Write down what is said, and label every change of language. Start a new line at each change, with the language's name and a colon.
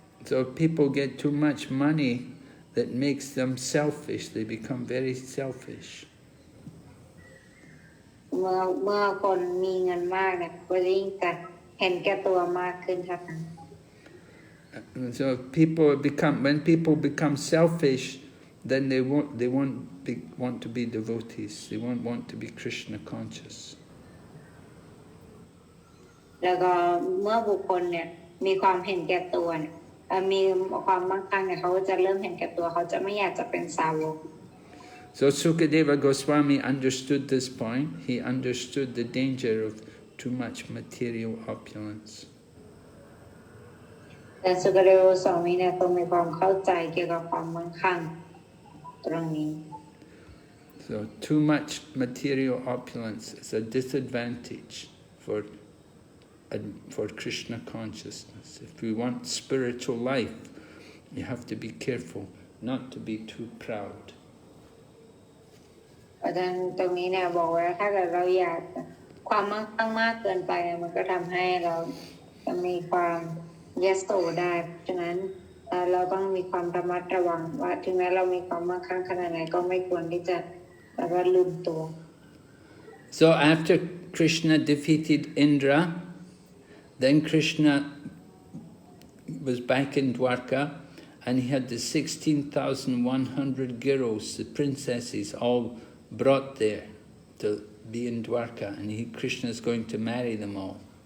English: So if people get too much money, that makes them selfish. They become very selfish.
Thai: เมื่อคนมีเงินมากเนี่ยก็ยิ่งจะเห็นแก่ตัวมากขึ้นครับ
English: So when people become selfish, then they won't want to be devotees. They won't want to be Krishna conscious.
Thai: แล้วก็เมื่อบุคคลเนี่ยมีความเห็นแก่ตัวเนี่ยมีความมั่งคั่งเนี่ยเขาจะเริ่มเห็นแก่ตัวเขาจะไม่อยากจะเป็นสาวก
English: So Sukadeva Goswami understood this point. He understood the danger of too much material opulence.
Thai: แต่สุกเดโวสวามีเนี่ยต้องมีความเข้าใจเกี่ยวกับความมั่งคั่งตรงนี้
English: So too much material opulence is a disadvantage for Krishna consciousness. If we want spiritual life, you have to be careful not to be too proud.
Thai: อาจารย์ตรงนี้เนี่ยบอกว่าถ้าเกิดเราอยากความมั่งคั่งมากเกินไปมันก็ทำให้เราจะมีความยโสได้ฉะนั้นเราต้องมีความระมัดระวังว่าถึงแม้เรามีความมั่งคั่งขนาดไหนก็ไม่ควรที่จะแบบว่าลืมตัว
English: So after Krishna defeated Indra, then Krishna was back in Dwarka and he had the 16,100 girls, the princesses, all brought there to be in Dwarka, and Krishna is going to marry them all.